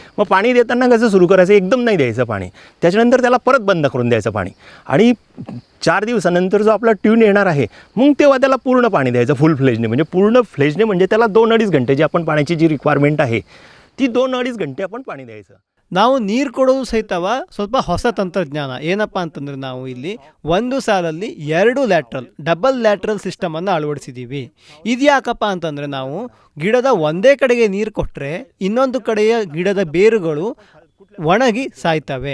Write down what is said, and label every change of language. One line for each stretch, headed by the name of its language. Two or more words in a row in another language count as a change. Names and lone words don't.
Marathi: मग पाणी देताना कसं सुरू करायचं? एकदम नाही द्यायचं पाणी, त्याच्यानंतर त्याला परत बंद करून द्यायचं पाणी. आणि 4 दिवसानंतर जो आपला ट्यून येणार आहे मग तेव्हा त्याला पूर्ण पाणी द्यायचं फुल फ्लेजने. म्हणजे त्याला 2-2.5 घंटे जी आपण पाण्याची जी रिक्वायरमेंट आहे ती 2-2.5 घंटे आपण पाणी द्यायचं.
Kannada: ನಾವು ನೀರು ಕೊಡೋದು ಸಹಿತವ ಸ್ವಲ್ಪ ಹೊಸ ತಂತ್ರಜ್ಞಾನ. ಏನಪ್ಪ ಅಂತಂದರೆ ನಾವು ಇಲ್ಲಿ ಒಂದು ಸಾಲಲ್ಲಿ 2
English: double lateral
Kannada: ಸಿಸ್ಟಮನ್ನು ಅಳವಡಿಸಿದ್ದೀವಿ. ಇದು ಯಾಕಪ್ಪ ಅಂತಂದರೆ ನಾವು ಗಿಡದ ಒಂದೇ ಕಡೆಗೆ ನೀರು ಕೊಟ್ಟರೆ ಇನ್ನೊಂದು ಕಡೆಯ ಗಿಡದ ಬೇರುಗಳು ಒಣಗಿ ಸಾಯ್ತವೆ.